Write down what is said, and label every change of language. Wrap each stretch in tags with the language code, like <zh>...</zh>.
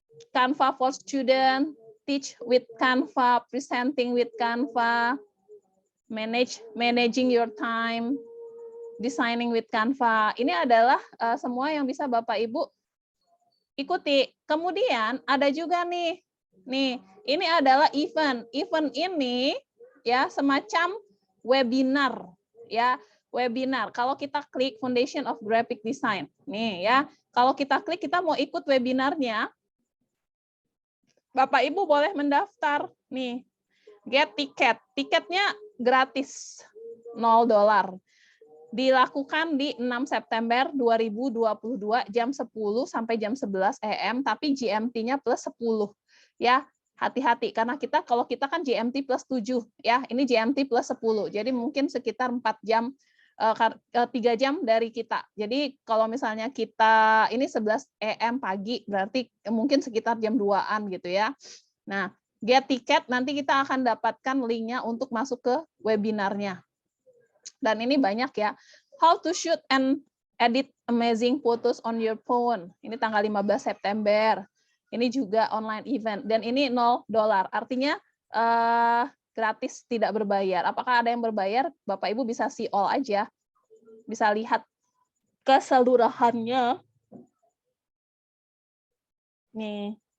<en>Canva for student, teach with Canva, presenting with Canva, managing your time, designing with Canva.</en> <id>Ini adalah semua yang bisa Bapak Ibu ikuti. Kemudian ada juga nih, ini adalah event. Event ini ya semacam webinar ya, webinar. Kalau kita klik Foundation of Graphic Design, nih ya, kalau kita klik kita mau ikut webinarnya, Bapak Ibu boleh mendaftar nih, get tiket. Tiketnya gratis, $0. Dilakukan di 6 September 2022 jam 10 sampai jam 11 AM, tapi GMT-nya plus 10. Ya, hati-hati karena kalau kita kan GMT plus 7 ya, ini GMT plus 10. Jadi mungkin sekitar 4 jam 3 jam dari kita. Jadi kalau misalnya kita ini 11 AM pagi, berarti mungkin sekitar jam 2-an gitu ya. Nah, get tiket nanti kita akan dapatkan linknya untuk masuk ke webinarnya. Dan ini banyak ya.</id> <en>How to shoot and edit amazing photos on your phone.</en> <id>Ini tanggal 15 September. Ini juga online event. Dan ini $0. Artinya gratis, tidak berbayar. Apakah ada yang berbayar? Bapak Ibu bisa</id> <en>see all</en> <id>aja. Bisa lihat keseluruhannya. Nih.</id>